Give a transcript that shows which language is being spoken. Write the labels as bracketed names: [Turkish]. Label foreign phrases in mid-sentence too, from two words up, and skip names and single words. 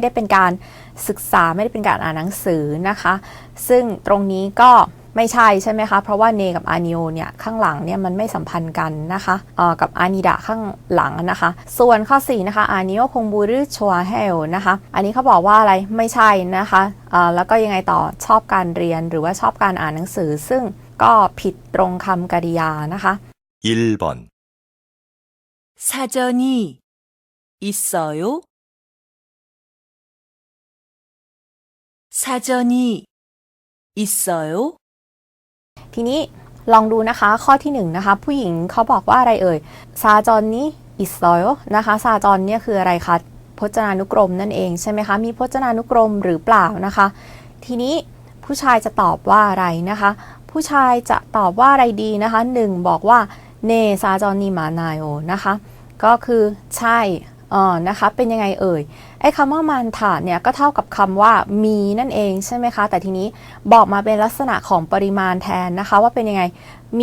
[Thai] ได้เป็นการศึกษาไม่ได้เป็นการอ่านหนังสือนะคะซึ่งตรงนี้ก็ไม่ใช่ใช่ไหมคะเพราะว่าเนกับอานิโอเนี่ยข้างหลังเนี่ยมันไม่สัมพันธ์กันนะคะกับอานิดะข้างหลังนะคะส่วนข้อ4นะคะ [Korean] 아니오 공부를 좋아해 [Thai] นะคะอันนี้เขาบอกว่าอะไรไม่ใช่นะคะแล้วก็ยังไงต่อชอบการเรียนหรือว่าชอบการอ่านหนังสือซึ่งก็ผิดตรงคำกริยานะคะ [Korean] 1번 사전이 있어요? 사전이 있어요? [Thai] ทีนี้ลองดูนะคะข้อที่1นะคะผู้หญิงเขาบอกว่าอะไรเอ่ย [Korean] 사전이 있어요 [Thai] นะคะซาจอนเนี่ยคือ อะไรคะพจนานุกรมนั่นเองใช่ไหมคะมีพจนานุกรมหรือเปล่านะคะทีนี้ผู้ชายจะตอบว่าอะไรนะคะผู้ชายจะตอบว่าอะไรดีนะคะ1บอกว่า [Korean] 네 사전이 많아요 [Thai] นะคะก็คือใช่นะคะเป็นยังไงเอ่ยไอ้คำว่ามันถาเนี่ยก็เท่ากับคำว่ามีนั่นเองใช่ไหมคะแต่ทีนี้บอกมาเป็นลักษณะของปริมาณแทนนะคะว่าเป็นยังไงมี